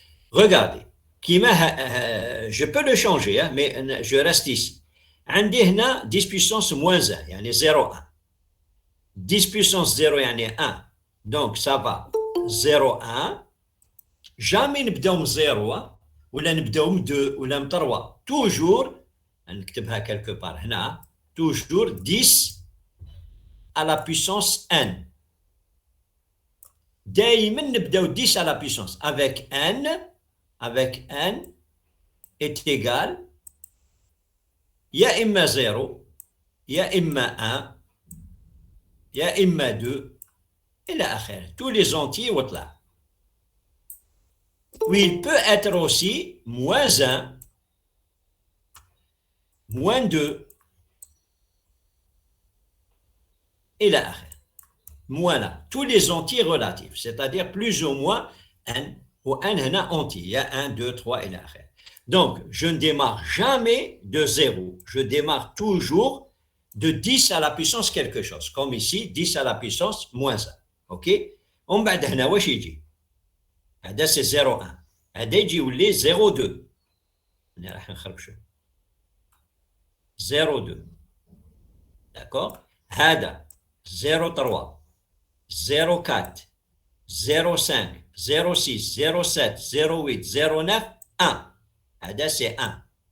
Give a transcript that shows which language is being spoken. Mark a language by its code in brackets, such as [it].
[fr] Regardez, je peux le changer, hein, mais je reste ici. [ar] عندي هنا 10 puissance moins 1, يعني 0,1. [fr] 10 puissance 0 يعني 1. Donc ça va 0,1. Jamais [ar] نبداو من 0 ولا نبداو من 2 ولا من 3. [fr] Toujours, [ar] نكتبها [fr] quelque part هنا, toujours 10 à la puissance n. [ar] دائما نبداو 10 [fr] à la puissance avec n est égal [ar] يا إما 0 يا إما 1 يا إما 2 إلى آخره. [fr] Tous les entiers [ar] وطلع. [fr] Oui, il peut être aussi moins 1, moins 2 [ar] إلى آخره. [fr] Voilà, tous les entiers relatifs, c'est-à-dire plus ou moins n, ou n هنا entier, il y a 1, 2, 3 [ar] إلى آخره. [fr] Donc, je ne démarre jamais de 0, je démarre toujours de 10 à la puissance quelque chose, comme ici, 10 à la puissance moins 1, ok? [ar] ومن بعد هنا واش يجي؟ هذا [fr] c'est 0,1, [ar] هذا يجي يولي 0,2, هنا راح نخربشو 0,2, [fr] d'accord? [ar] هذا 0,3, 0,4, 0,5, 0,6, 0,7, 0,8, 0,9, 1. هذا [fr] c'est 1.